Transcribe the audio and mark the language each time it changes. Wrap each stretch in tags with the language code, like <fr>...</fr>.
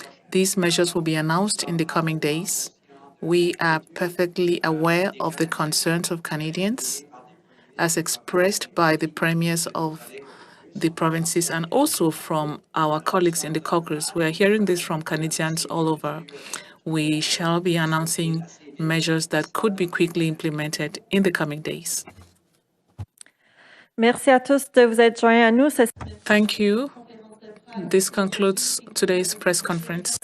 <en>These measures will be announced in the coming days. We are perfectly aware of the concerns of Canadians, as expressed by the premiers of the provinces and also from our colleagues in the caucus. We are hearing this from Canadians all over. We shall be announcing measures that could be quickly implemented in the coming days.</en> <fr>Merci à tous de vous être joints à nous.</fr> <en>Thank you. This concludes today's press conference.</en>